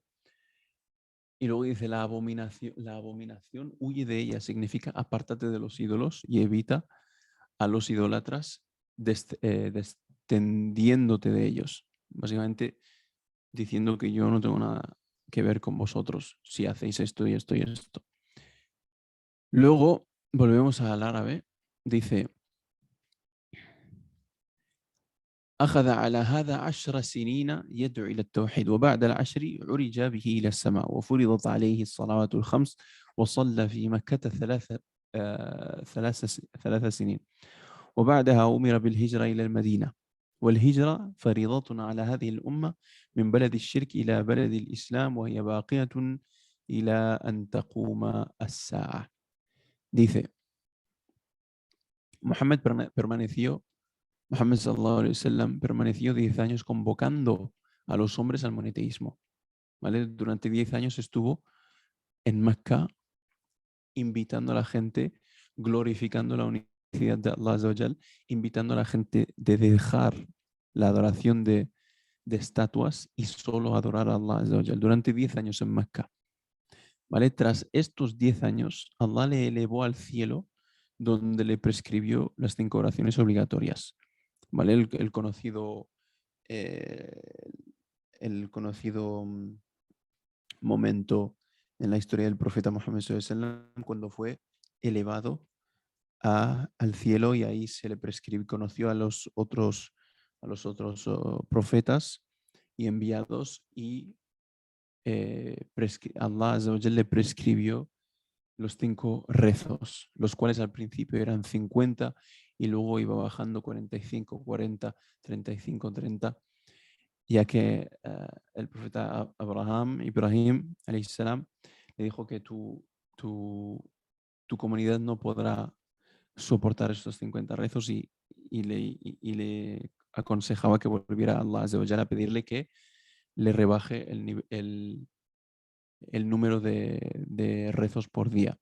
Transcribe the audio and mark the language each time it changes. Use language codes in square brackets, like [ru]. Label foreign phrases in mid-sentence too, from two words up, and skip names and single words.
[es] Y luego dice, la abominación huye de ella, significa apártate de los ídolos y evita a los idólatras descendiéndote de ellos. Básicamente diciendo que yo no tengo nada que ver con vosotros si hacéis esto y esto y esto. Luego volvemos al árabe. Dice, [ar] أخذ على هذا 10 سنين يدعو إلى التوحيد وبعد العشر عرج به إلى السماء وفرضت عليه الصلوات الخمس وصلى في مكة ثلاث سنين وبعدها أمر بالهجرة إلى المدينة والهجرة فريضة على هذه الأمة من بلد الشرك إلى بلد الإسلام وهي باقية إلى أن تقوم الساعة. [es] Dice, Muhammad [ar] صلى الله عليه وسلم [es] permaneció 10 años convocando a los hombres al monoteísmo. ¿Vale? Durante 10 años estuvo en Mecca invitando a la gente, glorificando la unicidad de [ar] الله عز وجل, [es] invitando a la gente de dejar la adoración de estatuas y solo adorar a [ar] الله عز وجل. [es] Durante 10 años en Mecca. ¿Vale? Tras estos 10 años, Allah le elevó al cielo donde le prescribió las 5 oraciones obligatorias. ¿Vale? El conocido, momento en la historia del profeta Muhammad [ar] صلى الله عليه وسلم [es] cuando fue elevado al cielo y ahí se le prescribió, conoció a los otros profetas y enviados y [ar] الله عز وجل [es] le prescribió los 5 rezos, los cuales al principio eran 50 y luego iba bajando 45, 40, 35, 30, ya que el profeta Ibrahim, [ar] عليه السلام, [es] le dijo que tu comunidad no podrá soportar estos 50 rezos y le aconsejaba que volviera a [ar] الله عز وجل [es] a pedirle que le rebaje el número de rezos por día.